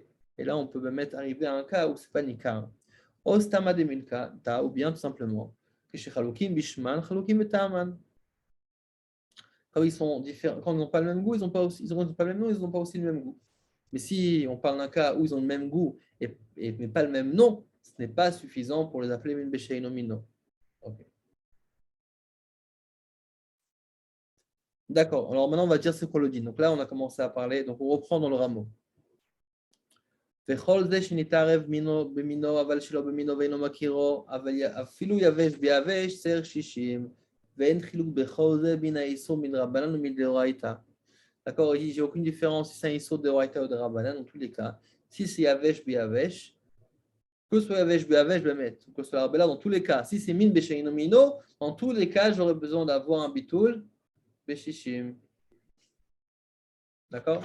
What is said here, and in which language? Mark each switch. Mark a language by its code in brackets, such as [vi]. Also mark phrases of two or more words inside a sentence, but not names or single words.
[fr] Et là, on peut même arriver à un cas où ce n'est pas Nikar. Ou bien tout simplement, quand ils sont différents, quand ils n'ont pas le même goût, ils n'ont pas aussi, ils ont pas le même nom, ils n'ont pas aussi le même goût. Mais si on parle d'un cas où ils ont le même goût mais pas le même nom, ce n'est pas suffisant pour les appeler [he] מין בשאינו מינו. [fr] Okay. D'accord. Alors maintenant, on va dire ce qu'on le dit. Donc là, on a commencé à parler. Donc on reprend dans le rameau. [he] וכל זה שנתערב במינו, אבל שלא במינו ואינו מכירו, אבל אפילו יבש ביבש, סר 60, ואין חילוק בכל זה בין האיסור מן רבנן ומן דאורייתא. [fr] D'accord, il dit, j'ai aucune différence si c'est un issour de Raïta ou de Rabbanan, dans tous les cas. Si c'est [he] יבש ביבש, [fr] que ce soit [he] יבש ביבש, [fr] Bemet, que ce soit Arbela, dans tous les cas. Si c'est [he] מין בשאינו מינו, [fr] dans tous les cas, j'aurais besoin d'avoir un [he] ביטול בשישים. [fr] D'accord?